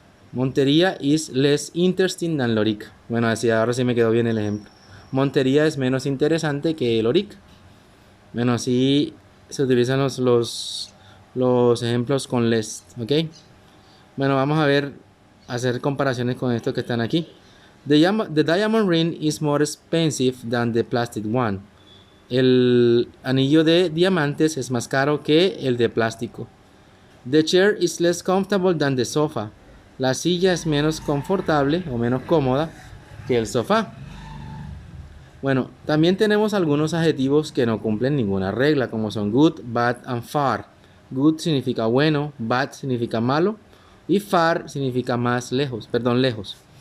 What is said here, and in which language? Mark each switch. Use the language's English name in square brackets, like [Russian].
[English] Montería is less interesting than Lorica. [Spanish] Bueno, así ahora sí me quedó bien el ejemplo. Montería es menos interesante que Lorica. Bueno, así se utilizan los ejemplos con less, ¿ok? Bueno, vamos a hacer comparaciones con estos que están aquí. [English] The diamond ring is more expensive than the plastic one. [Spanish] El anillo de diamantes es más caro que el de plástico. [English] The chair is less comfortable than the sofa. [Spanish] La silla es menos confortable o menos cómoda que el sofá. Bueno, también tenemos algunos adjetivos que no cumplen ninguna regla, como son [English] good, bad and far. [Spanish] Good significa bueno, bad significa malo y far significa más lejos, lejos.